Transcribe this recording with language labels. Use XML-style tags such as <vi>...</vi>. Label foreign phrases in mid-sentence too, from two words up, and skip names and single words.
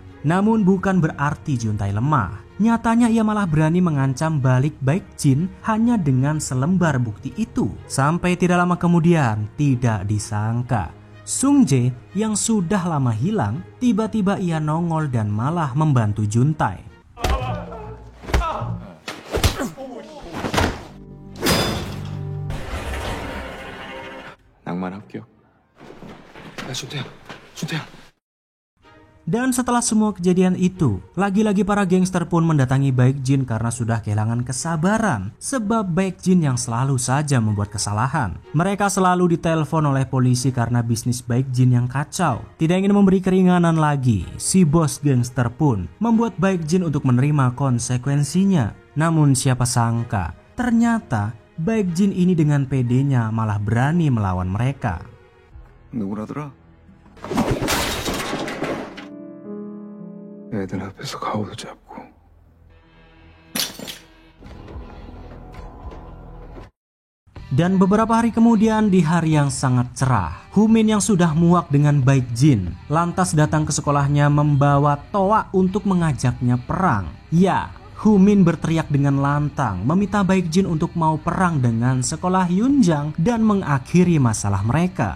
<id>Namun bukan berarti Juntae lemah. Nyatanya ia malah berani mengancam balik Baekjin hanya dengan selembar bukti itu. Sampai tidak lama kemudian, tidak disangka Sungjae yang sudah lama hilang, tiba-tiba ia nongol dan malah membantu Juntae.</id> <ko>낭만 합격. 야, 준태야.</ko> <id>Dan setelah semua kejadian itu, lagi-lagi para gangster pun mendatangi Baekjin karena sudah kehilangan kesabaran. Sebab Baekjin yang selalu saja membuat kesalahan. Mereka selalu ditelepon oleh polisi karena bisnis Baekjin yang kacau. Tidak ingin memberi keringanan lagi, si bos gangster pun membuat Baekjin untuk menerima konsekuensinya. Namun siapa sangka, ternyata Baekjin ini dengan pedenya malah berani melawan mereka.</id> <ko>누구라더라? 애들 앞에서 가오도 잡고.</ko> <id>Dan beberapa hari kemudian di hari yang sangat cerah, Humin yang sudah muak dengan Baekjin lantas datang ke sekolahnya membawa toa untuk mengajaknya perang. Ya, Humin berteriak dengan lantang meminta Baekjin untuk mau perang dengan sekolah Yunjang dan mengakhiri masalah mereka.</id>